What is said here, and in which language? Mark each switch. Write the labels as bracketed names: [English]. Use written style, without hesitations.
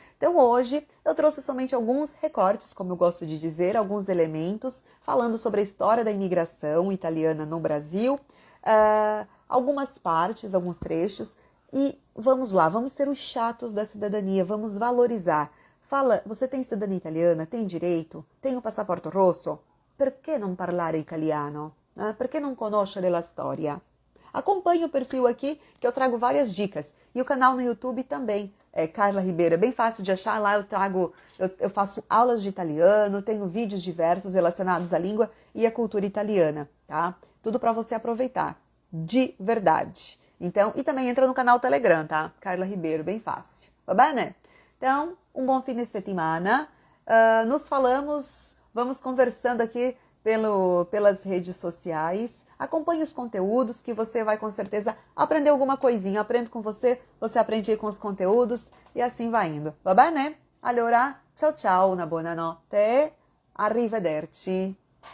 [Portuguese] Então hoje eu trouxe somente alguns recortes, como eu gosto de dizer, alguns elementos, falando sobre a história da imigração italiana no Brasil, algumas partes, alguns trechos, e vamos lá, vamos ser os chatos da cidadania, vamos valorizar. Fala, você tem cidadania italiana? Tem direito? Tem o [Italian] passaporto rosso? Perché non parlare italiano? Perché non conoscere la storia? [Portuguese] Acompanhe o perfil aqui, que eu trago várias dicas. E o canal no YouTube também, Carla Ribeiro. É bem fácil de achar. Lá eu faço aulas de italiano, tenho vídeos diversos relacionados à língua e à cultura italiana, tá? Tudo para você aproveitar, de verdade. Então, e também entra no canal Telegram, tá? Carla Ribeiro, bem fácil. [Italian] Va bene? [Portuguese] Então, um bom fim de semana. Nos falamos, vamos conversando aqui pelas redes sociais. Acompanhe os conteúdos que você vai com certeza aprender alguma coisinha. Aprendo com você, você aprende aí com os conteúdos e assim vai indo. [Italian] Va bene? Allora, ciao ciao, una buona notte, arrivederci.